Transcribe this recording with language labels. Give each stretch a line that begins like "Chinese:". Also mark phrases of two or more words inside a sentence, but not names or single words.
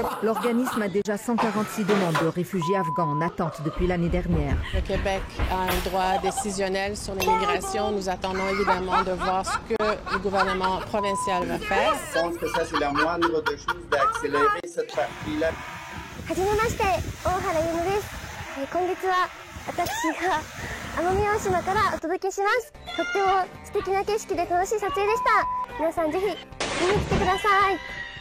French: L'organisme a déjà 146 demandes de réfugiés afghans en attente depuis l'année dernière. Le Québec a un droit décisionnel sur l'immigration. Nous attendons évidemment de voir ce que le gouvernement provincial va faire. Je pense que ça, c'est la moindre des choses d'accélérer cette partie-là.
Japanese: はじめまして、大原由美です。今月は私が奄美大島からお届けします。とっても素敵な景色で楽しい撮影でした。皆さんぜひ見に来てください。